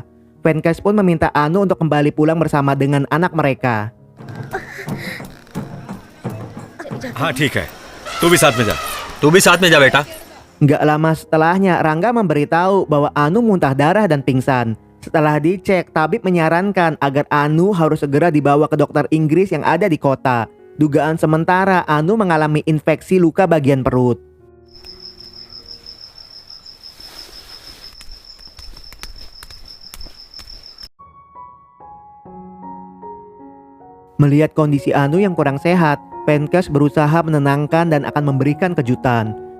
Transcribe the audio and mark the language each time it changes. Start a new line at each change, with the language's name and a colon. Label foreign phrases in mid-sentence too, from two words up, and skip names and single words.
Indonesian: Venkes pun meminta Anu untuk kembali pulang bersama dengan anak mereka.
Hindi: हाँ ठीक है, तू भी साथ में जा, तू भी साथ में जा बेटा।
Indonesian: Nggak lama setelahnya, Rangga memberitahu bahwa Anu muntah darah dan pingsan. Setelah dicek, tabib menyarankan agar Anu harus segera dibawa ke dokter Inggris yang ada di kota. Dugaan sementara, Anu mengalami infeksi luka bagian perut. Melihat kondisi Anu yang kurang sehat, Venkes berusaha menenangkan dan akan memberikan kejutan.